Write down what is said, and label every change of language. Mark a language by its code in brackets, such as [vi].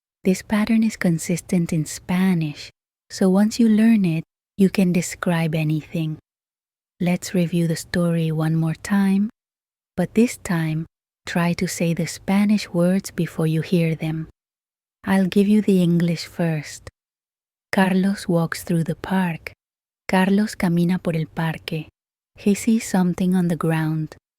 [en] This pattern is consistent in Spanish, so once you learn it, you can describe anything. Let's review the story one more time, but this time, try to say the Spanish words before you hear them. I'll give you the English first. Carlos walks through the park. [es] Carlos camina por el parque. [en] He sees something on the ground.